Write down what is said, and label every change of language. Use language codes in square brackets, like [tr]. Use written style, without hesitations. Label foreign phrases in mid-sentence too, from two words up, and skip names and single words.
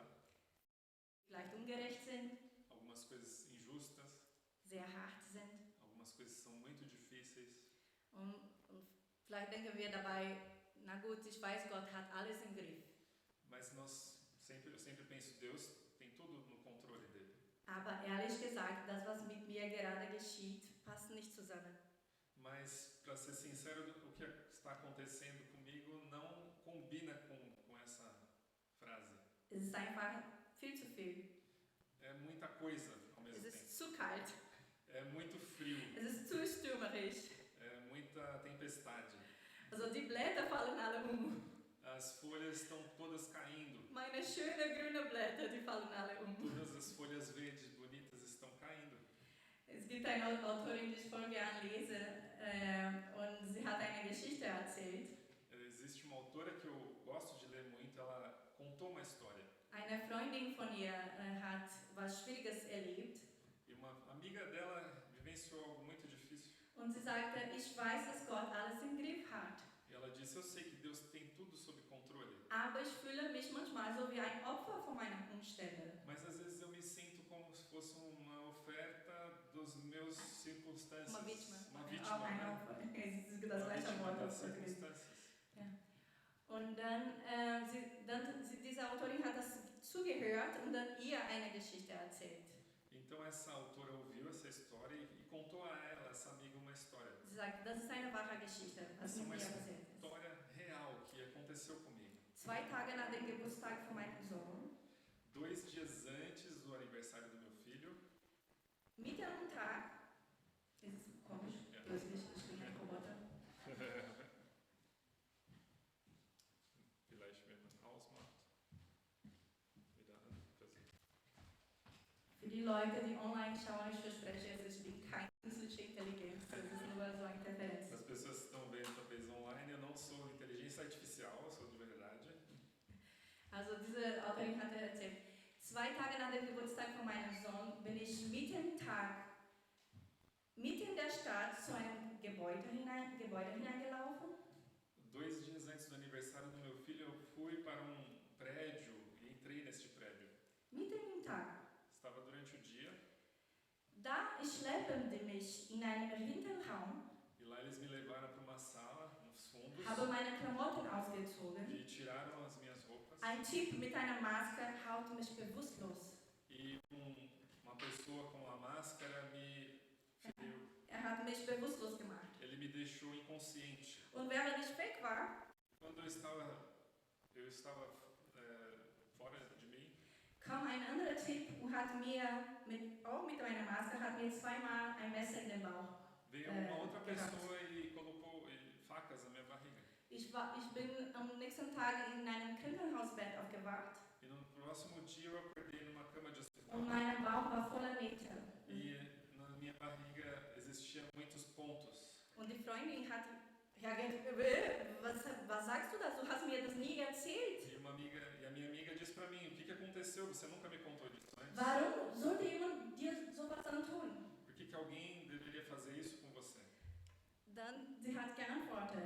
[de] Vielleicht ungerecht sind. [pt] Algumas coisas injustas. [de] Sehr hart sind. [pt] Algumas coisas são muito difíceis. [de] Und vielleicht denken wir dabei, na gut, ich weiß, Gott hat alles im Griff. [pt] Mas eu sempre penso, Deus tem tudo no controle dele. [de] Aber ehrlich gesagt, das, was mit mir gerade geschieht, passt nicht zusammen. [pt] Mas, para ser sincero, o que está acontecendo comigo não combina com essa frase. [de] Es ist einfach viel zu viel. [pt] É muita coisa ao mesmo tempo. [de] Es ist zu kalt. [pt] É muito frio. [de] Es ist zu stürmerisch. [pt] É muita tempestade. [de] Also die Blätter fallen alle [pt] As folhas estão todas caindo. [de] Meine schönen grünen Blätter, die fallen alle [pt] Todas as folhas verdes bonitas estão caindo. [de] Es gibt eine Autorin, die ich voll gern lese, und sie hat eine Geschichte erzählt. [pt] Existe uma autora que eu gosto de ler muito, ela contou uma história. [de] Eine Freundin von ihr hat was Schwieriges erlebt. [pt] E uma amiga dela vivenciou algo muito difícil. [de] Und sie sagte, ich weiß, dass Gott alles im Griff hat. [pt] E ela disse, eu sei que Deus tem tudo sob controle. [de] Aber ich fühle mich manchmal so wie ein Opfer von meiner Umstände. [pt] Mas às vezes eu me sinto como se fosse uma oferta dos meus circunstâncias. Uma vítima. Uma vítima, [de] ein [pt] né? [de] Opfer. Es ist das gleiche Wort das auf Portugiesisch. [pt] circunstâncias. [de] Ja. Und dann, diese Autorin hat das zugehört und dann ihr eine Geschichte erzählt. [pt] Então essa autora ouviu essa história e contou a ela, essa amiga, uma história. [de] Sie sagt, das ist eine wahre Geschichte, was [pt] Essa é [de] mit [pt] uma [de] mir passiert ist. [pt] história real que aconteceu comigo. [de] 2 Tage nach dem Geburtstag von meinem Sohn [pt] 2 dias antes [de] mitten am Tag, das ist komisch, plötzlich ist wie ein Roboter. Vielleicht, wenn man ausmacht, wieder an. Für die Leute, die online schauen, ich verspreche, es ist wie keine künstliche Intelligenz, es ist nur so eine Interferenz. [pt] As pessoas que estão vendo talvez online, eu não sou inteligência artificial, eu sou de verdade. [de] Also diese Autorin hatte erzählt, 2 Tage nach dem Geburtstag von meinem Sohn bin ich mitten in der Stadt zu einem Gebäude hineingelaufen. [pt] 2 dias antes do aniversário do meu filho, eu fui para prédio e entrei neste prédio. [de] Mitten im Tag. [pt] Estava durante o dia. [de] Da schleppen die mich in einen Hinterraum. [pt] E lá eles me levaram para uma sala, nos fundos. [de] Habe meine Klamotten ausgezogen. [pt] E tiraram as minhas roupas. [de] Ein Typ mit einer Maske haut mich bewusstlos. [pt] E uma pessoa com a máscara me feriu. [de] Hat mich bewusstlos gemacht. [pt] Ele me deixou inconsciente. [de] Und während ich weg war, [pt] quando eu estava fora de mim, [de] kam ein anderer Typ und hat mir auch mit einer Maske hat mir 2-mal ein Messer in den Bauch. [pt] Veio uma outra pessoa e colocou facas na minha barriga. [de] Ich bin am nächsten Tag in einem Krankenhausbett aufgewacht. [pt] E no próximo dia eu acordei numa cama de hospital. [de] Und mein Bauch war voller Nähte. [pt] E na minha barriga existiam muitos pontos. [de] Und die Freundin hat was sagst du dazu? Du hast mir das nie erzählt. [pt] E a minha amiga disse para mim, o que aconteceu? Você nunca me contou disso antes. [de] Warum sollte jemand dir sowas antun? [pt] Por que alguém deveria fazer isso com você? [de] Dann sie hat geantwortet.